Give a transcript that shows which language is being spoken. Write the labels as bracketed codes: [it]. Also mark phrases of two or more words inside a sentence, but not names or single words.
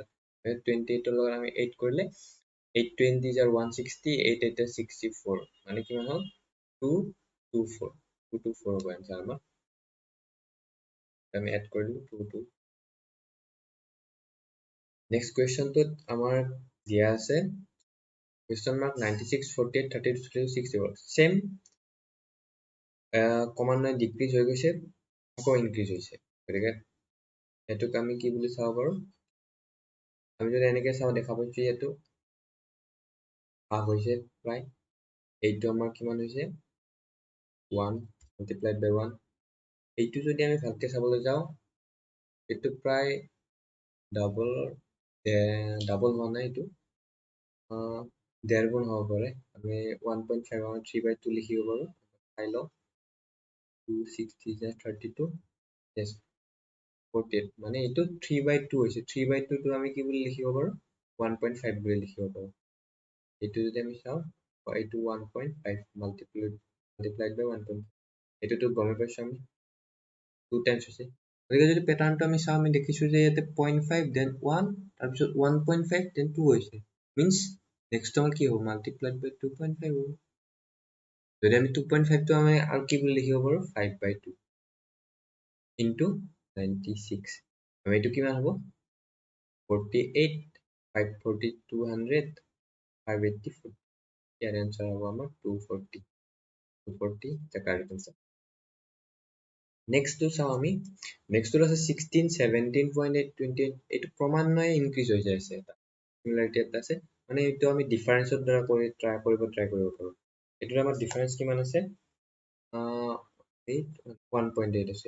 [as] 28ৰ লগত আমি 8 কৰিলে 8 20 160, 8 8 64, মানে কিমান হ'ল? 224 224 হ'ব এনচাৰ আমাৰ। আমি এড কৰিলোঁ 2 2। [en] next questionটোত [as] আমাৰ দিয়া আছে [en] question mark [as] 96 48 32 64, সেম ক্ৰমান্বয়ে ডিক্ৰিজ হৈ গৈছে আকৌ ইনক্ৰিজ হৈছে। গতিকে এইটোক আমি কি বুলি চাব পাৰোঁ? আমি যদি এনেকৈ চাওঁ দেখা পাইছোঁ এইটো হাফ হৈছে প্ৰায়। এইটো আমাৰ কিমান হৈছে? 1 [en] multiplied by [as] 1। এইটো যদি আমি ভালকৈ চাবলৈ যাওঁ এইটো প্ৰায় ডাবল হোৱা নাই, এইটো 1.5 গুণ হ'ব পাৰে। আমি 1.5 আমাৰ 3/2 লিখিব পাৰোঁ। চাই লওঁ 2 6 3 32 yes 48, মানে এইটো 3/2 হৈছে। 3/2 টো আমি কি বুলি লিখিব পাৰোঁ? 1.5 বুলি লিখিব পাৰোঁ। এইটো যদি আমি চাওঁ এইটো 1.5 [en] multiplied by [as] 1.5, এইটোতো গমে পাইছোঁ আমি 2 টাইমছ হৈছে। গতিকে যদি পেটাৰ্ণটো আমি চাওঁ আমি দেখিছোঁ যে ইয়াতে 0.5 দেন 1 তাৰপিছত 1.5 দেন 2 হৈছে। [en] means next [as] আমাৰ কি হ'ব? [en] multiplied by [as] 2.5 হ'ব। যদি আমি 2.5টো আমি আৰু কি বুলি লিখিব পাৰোঁ? 5/2 ইনটু 96। আৰু এইটো কিমান হ'ব? 48 5 40 200 584। ইয়াৰ এনচাৰ হ'ব আমাৰ 240 [en] the correct answer. [as] নেক্সটটো চাওঁ আমি। নেক্সটটো আছে 16 17.8 28। এইটো ক্ৰমান্বয়ে ইনক্ৰিজ হৈ যাই আছে, এটা চিমিলাৰিটি এটা আছে, মানে এইটো আমি ডিফাৰেন্সৰ দ্বাৰা ট্ৰাই কৰিব পাৰোঁ। এইটোৰ আমাৰ ডিফাৰেন্স কিমান আছে? 1.8 আছে।